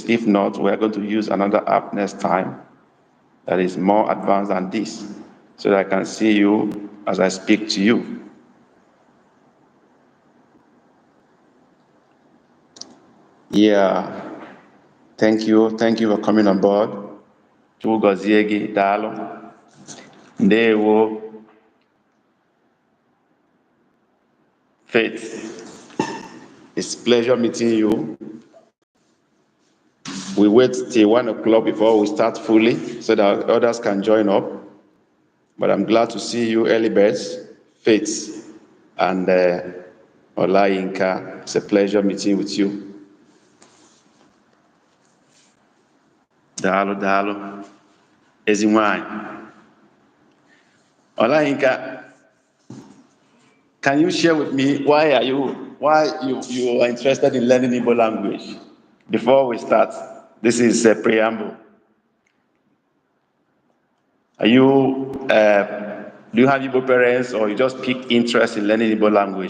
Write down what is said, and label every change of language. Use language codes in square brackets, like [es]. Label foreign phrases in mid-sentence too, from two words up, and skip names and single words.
[en] If not, we're going to use another app next time that is more advanced than this so that I can see you as I speak to you. Yeah. Thank you. Thank you for coming on board. [ig] Chukwu gọzie gị, daalụ. Ndewo. [en] Faith, it's a pleasure meeting you. We wait till 1 o'clock before we start fully so that others can join up. But I'm glad to see you, early birds, Faith, and Olayinka. It's a pleasure meeting with you. [ig] Daalụ. Ezi nwanyị. [en] Olayinka, can you share with me why you are interested in learning Igbo language? Before we start, this is a preamble. Are you, do you have Igbo parents or you just pick interest in learning Igbo language?